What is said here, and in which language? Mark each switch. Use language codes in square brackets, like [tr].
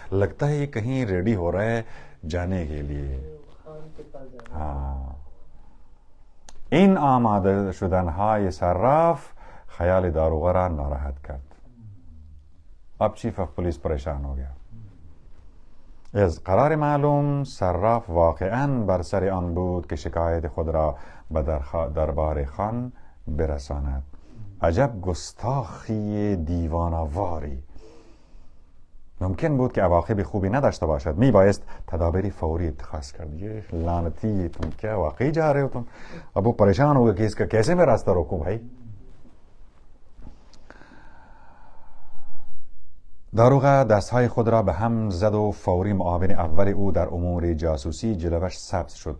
[ur] لگتا ہے یہ کہیں ریڈی ہو رہا ہے جانے کے لیے. [fa] ہاں، این آماده شدنهای صراف خیال داروغه را ناراحت کرد. [ur] اب چیف آف پولیس پریشان ہو گیا. [fa] از قرار معلوم صراف واقعا بر سر آن بود که شکایت خود را به دربار خان برساند. عجب گستاخی دیوانه‌واری. ممکن بود که عواقب خوبی نداشته باشد. می بایست تدابیر فوری اتخاذ کرد. [ur] یہ لعنتی تم کیا واقعی جا رہے ہو تم؟ اب وہ پریشان ہوگا کہ اس کا کیسے میں راستہ روکوں بھائی. [fa] داروغه دستهای خود را به هم زد و فوری معاون اول او در امور جاسوسی جلوش سبز شد.